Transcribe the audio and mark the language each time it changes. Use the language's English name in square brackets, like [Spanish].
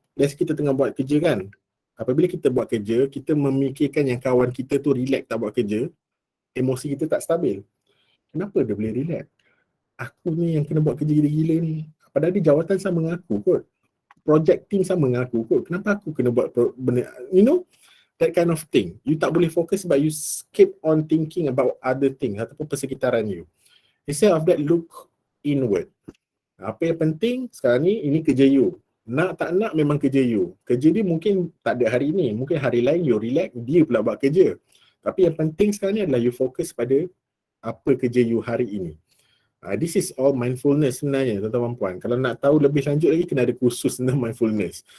[Malay] Biasa kita tengah buat kerja kan, apabila kita buat kerja, kita memikirkan yang kawan kita tu relax tak buat kerja, emosi kita tak stabil. Kenapa dia boleh relax? Aku ni yang kena buat kerja gila-gila ni, padahal dia jawatan sama dengan aku kot, project team sama dengan aku kot, kenapa aku kena buat benda, [English] you know, that kind of thing. You [Malay] tak boleh fokus sebab [English] you keep on thinking about other things [Malay] ataupun persekitaran [English] you. Instead of that, look inward. [Malay] Apa yang penting sekarang ni, ini kerja you. Nak tak nak memang kerja you. Kerja dia mungkin tak ada hari ni, mungkin hari lain you relax, dia pula buat kerja. Tapi yang penting sekarang ni adalah you fokus pada apa kerja you hari ini. [English] This is all mindfulness [Malay] sebenarnya, tuan-tuan puan. Kalau nak tahu lebih lanjut lagi, kena ada kursus tentang mindfulness.